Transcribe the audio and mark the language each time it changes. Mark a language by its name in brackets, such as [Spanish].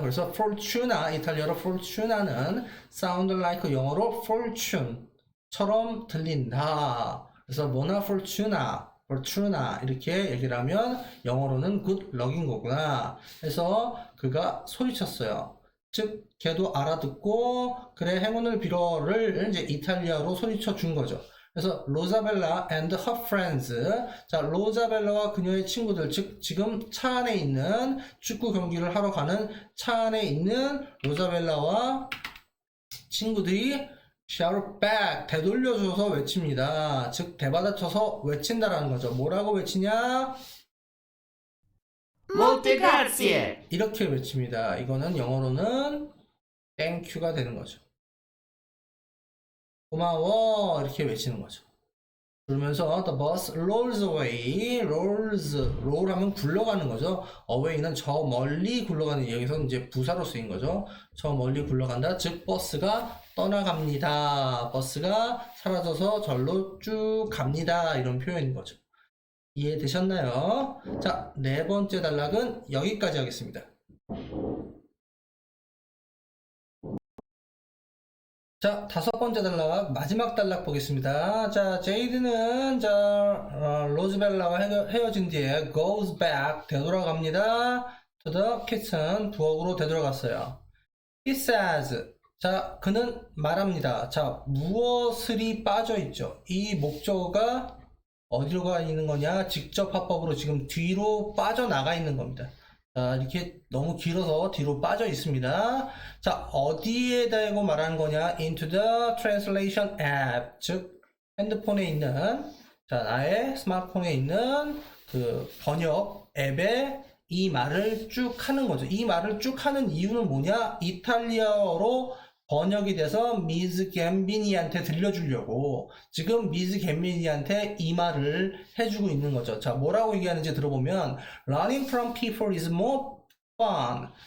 [Korean] 그래서 fortuna, 이탈리아로 fortuna는 [English] sound like [Korean] 영어로 fortune처럼 들린다. 그래서 [Italian] buona fortuna [Korean] 이렇게 얘기를 하면 영어로는 [English] good luck [Korean] 인 거구나. 그래서 그가 소리쳤어요. 즉, 걔도 알아듣고 그래 행운을 빌어를 이제 이탈리아로 소리쳐 준 거죠. 그래서 로자벨라 [English] and her friends. [Korean] 자, 로자벨라와 그녀의 친구들, 즉 지금 차 안에 있는 축구 경기를 하러 가는 차 안에 있는 로자벨라와 친구들이 [English] shout back, [Korean] 되돌려줘서 외칩니다. 즉 대받아쳐서 외친다라는 거죠. 뭐라고 외치냐? [Italian] Molte grazie. [Korean] 이렇게 외칩니다. 이거는 영어로는 땡큐가 되는 거죠. 고마워 이렇게 외치는 거죠. 그러면서 [English] the bus rolls away, [Korean] roll 하면 굴러가는 거죠. away는 저 멀리 굴러가는, 여기서 이제 부사로 쓰인 거죠. 저 멀리 굴러간다. 즉 버스가 떠나갑니다. 버스가 사라져서 절로 쭉 갑니다. 이런 표현인 거죠. 이해되셨나요? 자, 네 번째 단락은 여기까지 하겠습니다. 자, 다섯 번째 단락, 마지막 단락 보겠습니다. 자, 제이드는 로즈벨라와 헤어진 뒤에 [English] goes back, [Korean] 되돌아갑니다. [English] to the kitchen, [Korean] 부엌으로 되돌아갔어요. [English] He says, [Korean] 자, 그는 말합니다. 자, 무엇을이 빠져있죠? 이 목적어가 어디로 가 있는 거냐? 직접 화법으로 지금 뒤로 빠져나가 있는 겁니다. 자, 이렇게 너무 길어서 뒤로 빠져 있습니다. 자, 어디에 대고 말하는 거냐? [English] into the translation app. [Korean] 즉, 핸드폰에 있는, 자, 나의 스마트폰에 있는 그 번역 앱에 이 말을 쭉 하는 거죠. 이 말을 쭉 하는 이유는 뭐냐? 이탈리아어로 번역이 돼서 미즈 갬비니한테 들려주려고 지금 미즈 갬비니한테 이 말을 해주고 있는 거죠. 자, 뭐라고 얘기하는지 들어보면 [English] Learning from people is more fun.